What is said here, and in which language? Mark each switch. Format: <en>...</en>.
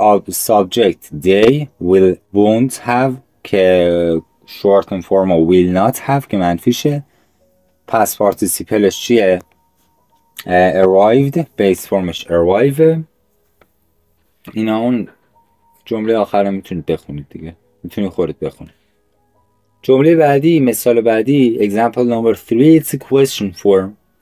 <en>Subject they won't have که shorten form و will not have</en> <fa>که منفیشه. past participleش چیه؟ arrived، base formش arrive. اینا اون جمله آخر رو میتونید بخونید دیگه، میتونید خودت بخونید. جمله بعدی، مثال بعدی،</fa> <en>example number 3, it's a question form.</en>